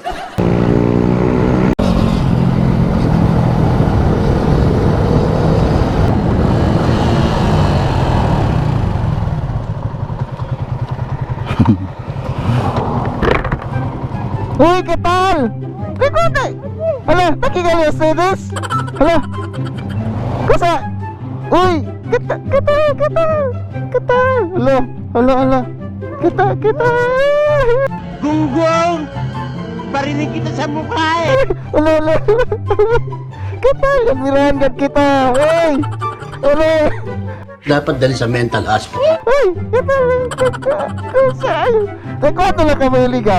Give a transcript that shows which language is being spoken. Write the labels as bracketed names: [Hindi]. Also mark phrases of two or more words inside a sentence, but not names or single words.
[Spanish] Uy, ¿qué tal? ¿Qué cosa? Hola, ¿está aquí con ustedes? Hola. Cosa? Uy, ¿qué tal? ¿Qué tal? ¿Qué tal? ¿Qué tal? Hola, hola, hola. ¿Qué tal? ¿Qué tal? [Filipino] Gunggong! Parinig kita sa mukha [Spanish] Hola, hola. ¿Qué tal? [Filipino] Admirahan ka kita. Uy. [Spanish] Hola. [Filipino] Dapat dali sa mental hospital. [Spanish] Uy, ¿qué tal? Cosa? [Filipino] Teko, ito lang kamili ka.